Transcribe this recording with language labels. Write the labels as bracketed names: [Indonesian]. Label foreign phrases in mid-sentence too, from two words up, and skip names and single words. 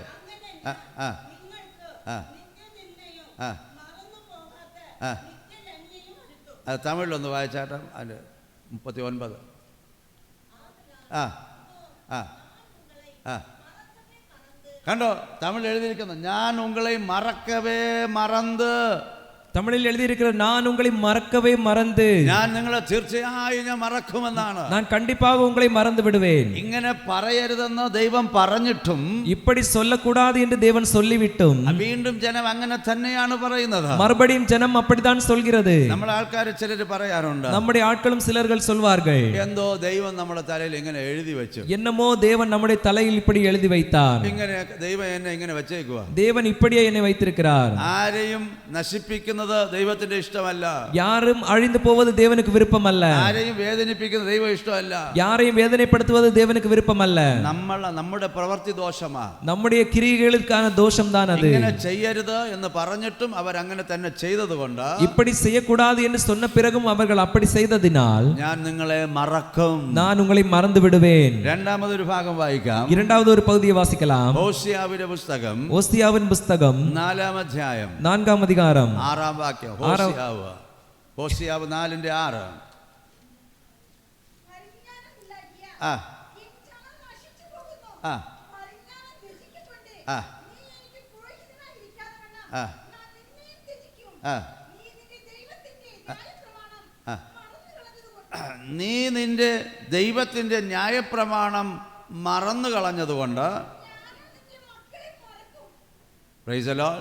[Malayalam] ആ ആ ആ ആ ആ അത് തമിഴിലൊന്ന് വായിച്ചാട്ടം. അതിൻ്റെ 39. ആ ആ ആ കണ്ടോ തമിഴ് എഴുതിയിരിക്കുന്നു. [Tamil] நான் உங்களை மறக்கவே மறந்து. தமிழில் எழுதியிருக்கிற நான் உங்களை மறக்கவே மறந்து. [Malayalam] ഞാൻ നിങ്ങളെ തീർച്ചയായും ഞാൻ മറക്കുമെന്നാണ്. [Tamil] நான் கண்டிப்பாக உங்களை மறந்து விடுவேன். [Malayalam] ഇങ്ങനെ പറയരുതെന്ന് ദൈവം പറഞ്ഞിട്ടും [Tamil] இப்படி சொல்லக்கூடாது என்று தேவன் சொல்லிவிட்டும் [Malayalam] വീണ്ടും ജനം അങ്ങനെ തന്നെയാണ് പറയുന്നത്. [Tamil] மறுபடியும் ஜனம் அப்படித்தான் சொல்கிறது. [Malayalam] നമ്മളെ ആൾക്കാർ ചിലർ പറയാറുണ്ട്, [Tamil] நம்முடைய ஆட்களும் சிலர்கள் சொல்வார்கள், [Malayalam] എന്തോ ദൈവം നമ്മുടെ തലയിൽ ഇങ്ങനെ എഴുതി വെച്ചു. [Tamil] என்னமோ தேவன் நம்முடைய தலையில் இப்படி எழுதி வைத்தார். [Malayalam] ഇങ്ങനെ ദൈവം എന്നെ ഇങ്ങനെ വെച്ചേക്കുക. [Tamil] தேவன் இப்படியே என்னை வைத்திருக்கிறார். [Malayalam] ആരെയും നശിപ്പിക്കുന്നത് ദൈവത്തിന്റെ ഇഷ്ടമല്ല. [Tamil] யாரும் அழிந்து போவது தேவனுக்கு விருப்பம் அல்ல. [Malayalam] ആരെയും വേദനിപ്പിക്കുന്നത് ദൈവം ഇഷ്ടമല്ല. [Tamil] யாரையும் வேதனைப்படுத்துவது தேவனுக்கு விருப்பம் அல்ல. [Malayalam] നമ്മുടെ പ്രവൃത്തി ദോഷമാ, [Tamil] நம்முடைய கிரியைகளுக்கான தோஷம் தான் அது. [Malayalam] ഇങ്ങനെ ചെയ്യരുത് എന്ന് പറഞ്ഞിട്ടും അവർ അങ്ങനെ തന്നെ ചെയ്തതുകൊണ്ട്, [Tamil] இப்படி செய்யக்கூடாது என்று சொன்ன பிறகும் அவர்கள் அப்படி செய்ததினால் [Malayalam] ഞാൻ നിങ്ങളെ മറക്കും. [Tamil] நான் உங்களை மறந்து விடுவேன். [Malayalam] രണ്ടാമതൊരു ഭാഗം വായിക്കാം. [Tamil] இரண்டாவது ஒரு பகுதியை வாசிக்கலாம். [Malayalam] ഹോശിയാവിന്റെ പുസ്തകം [Tamil] ஓசியாவின் புஸ்தகம் [Malayalam] 4-ാം അധ്യായം [Tamil] 4-ാം அதிகாரம் [Malayalam] 6-ാം വാക്യം. ഹോശിയാവ് 4:6. ആ ആ ആ ആ ആ നീ നിന്റെ ദൈവത്തിന്റെ ന്യായപ്രമാണം മറന്നു കളഞ്ഞതുകൊണ്ട് [English] Praise the Lord.